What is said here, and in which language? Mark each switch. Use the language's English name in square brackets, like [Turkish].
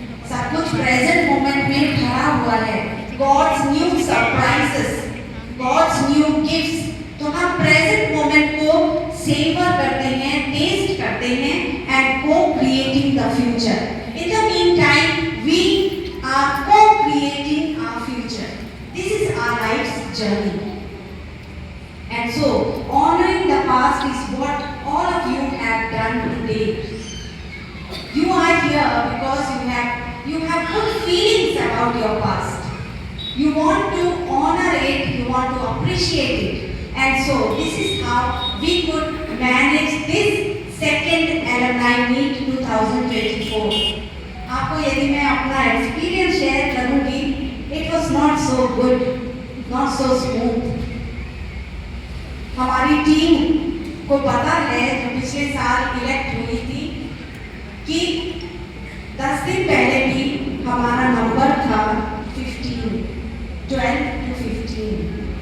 [Hindi] सब कुछ present moment में भरा हुआ है। God's new surprises, God's new gifts, तो हम प्रेजेंट मोमेंट को सेवर करते हैं, टेस्ट करते हैं [English] And cocreating the future. In the meantime we are cocreating our future. This is our life's journey. And so, honoring the past is what all of you have done today. You are here because you have good feelings about your past. You want to honor it, you want to appreciate it. And so, this is how we could manage this second alumni meet 2024. [Hindi] आपको यदि मैं अपना experience share करूँगी, [English] it was not so good, not so smooth. [Hindi] हमारी team को पता है, जो पिछले साल इलेक्ट हुई थी, कि 10 दिन पहले भी हमारा नंबर था 15, 12 to 15.